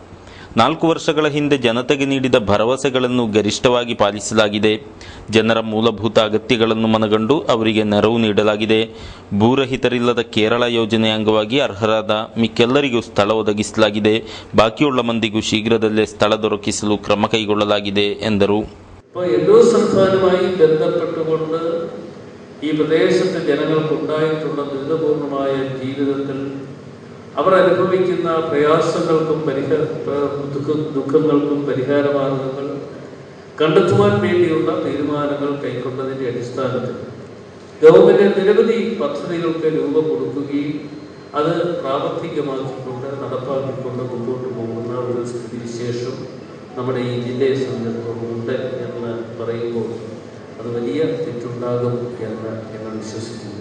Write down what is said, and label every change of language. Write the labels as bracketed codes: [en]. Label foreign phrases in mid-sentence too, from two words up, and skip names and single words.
[kn] 4 ವರ್ಷಗಳ ಹಿಂದೆ ಜನತೆಗೆ ನೀಡಿದ ಭರವಸೆಗಳನ್ನು ಗರಿಷ್ಠವಾಗಿ ಪಾಲಿಸಲಾಗಿದೆ. ಜನರ ಮೂಲಭೂತ ಅಗತ್ಯಗಳನ್ನು ಮನಗಂಡು ಅವರಿಗೆ ನೆರವು ನೀಡಲಾಗಿದೆ. ಭೂರಹಿತರಿಲ್ಲದ ಕೇರಳ ಯೋಜನೆ ಅಂಗವಾಗಿ ಅರ್ಹರಾದ ಮಿಕ್ಕೆಲ್ಲರಿಗೂ ಸ್ಥಳ ಒದಗಿಸಲಾಗಿದೆ. ಬಾಕಿಯುಳ್ಳ ಮಂದಿಗೂ ಶೀಘ್ರದಲ್ಲೇ ಸ್ಥಳ ದೊರಕಿಸಲು ಕ್ರಮ കൈಗೊಳ್ಳಲಾಗಿದೆ ಎಂದರು. [ml] എൻഡോ സംസ്ഥാനവുമായി ബന്ധപ്പെട്ടുകൊണ്ട് ഈ പ്രദേശത്തെ ജനങ്ങൾക്കുണ്ടായിട്ടുള്ള ദുരിതപൂർണമായ ജീവിതത്തിൽ അവർ അനുഭവിക്കുന്ന പ്രയാസങ്ങൾക്കും ദുഃഖങ്ങൾക്കും പരിഹാരമാർഗങ്ങൾ കണ്ടെത്തുവാൻ വേണ്ടിയുള്ള തീരുമാനങ്ങൾ കൈക്കൊണ്ടതിൻ്റെ അടിസ്ഥാനത്തിൽ ഗവൺമെന്റ് നിരവധി പദ്ധതികൾക്ക് രൂപം കൊടുക്കുകയും അത് പ്രാവർത്തികമാക്കിക്കൊണ്ട് നടപ്പാക്കിക്കൊണ്ട് മുമ്പോട്ട് പോകുന്ന ഒരു സ്ഥിതിവിശേഷം നമ്മുടെ ഈ ജില്ലയെ സംബന്ധിച്ചിടത്തോളമുണ്ട് എന്ന് പറയുമ്പോൾ അത് വലിയ തെറ്റുണ്ടാകും എന്ന് ഞങ്ങൾ വിശ്വസിക്കുന്നു.